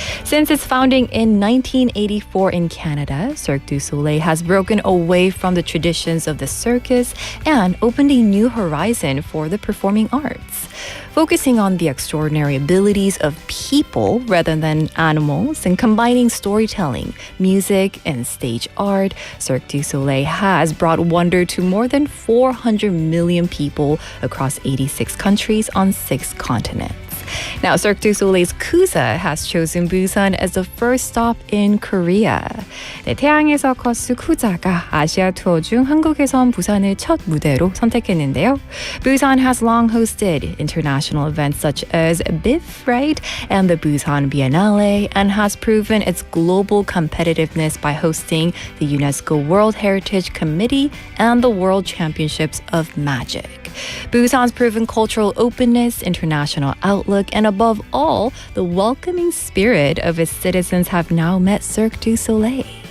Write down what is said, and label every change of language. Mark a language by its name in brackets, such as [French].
[English] Since its founding in 1984 in Canada, Cirque du Soleil has broken away from the traditions of the circus and opened a new horizon for the performing arts, focusing on the extraordinary abilities of people rather than animals and combining storytelling, music, and stage art. Cirque du Soleil has brought wonder to more than 400 million people across 86 countries on 6 continents. Now, Cirque du Soleil's Kuja has chosen Busan as the first stop in Korea. [Korean] 네, 태양의 서커스 쿠자가 아시아 투어 중 한국에선 부산을 첫 무대로 선택했는데요. [English] Busan has long hosted international events such as BIF, right, and the Busan Biennale, and has proven its global competitiveness by hosting the UNESCO World Heritage Committee and the World Championships of Magic. Busan's proven cultural openness, international outlook, and above all, the welcoming spirit of its citizens have now met Cirque du Soleil.